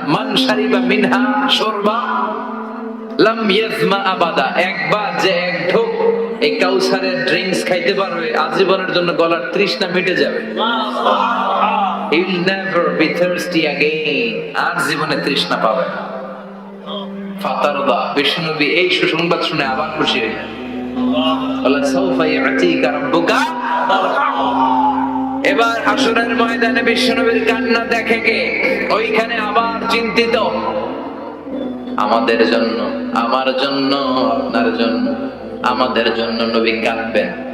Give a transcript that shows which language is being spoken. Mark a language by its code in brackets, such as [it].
[ar] মান শারিবা মিনহা শুরবা লাম ইয়াজমা আবাদা, [bn] একবার যে এক ঢোক এই কাউসারের ড্রিঙ্কস খাইতে পারবে, আজীবনের জন্য গলার তৃষ্ণা মিটে যাবে। [en] He will never be thirsty again, [bn] আর জীবনে তৃষ্ণা পাবে না। ফাতারদা, বিষ্ণুনবী এই সুসংবাদ শুনে আবার খুশি হলেন। [ar] আল্লাহ সাউফা ইয়াতিকা রাব্বুকা। [bn] এবার হাসরের ময়দানে বিষ্ণুনবীর কান্না দেখে কে? ওইখানে আবার চিন্তিত, আমাদের জন্য, আমার জন্য, আপনার জন্য, আমাদের জন্য নবী কাঁদবেন।